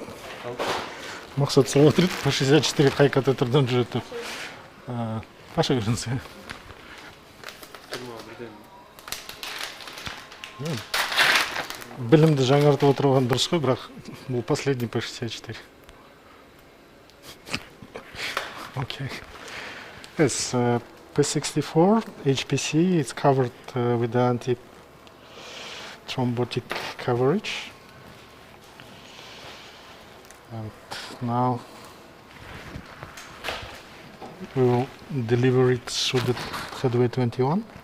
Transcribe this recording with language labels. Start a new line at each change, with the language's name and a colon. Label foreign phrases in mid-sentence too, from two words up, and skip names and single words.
Kazakh: Мақсат сұрап өтеді, P64 қай катетерден жүреді деп. Қаша көрінсе. Білімді жаңартып отырған дұрыс қой, бірақ бұл последний P64.
English: Okay. Yes, P64 HPC, it's covered with the anti-thrombotic coverage. And now we will deliver it through the headway 21.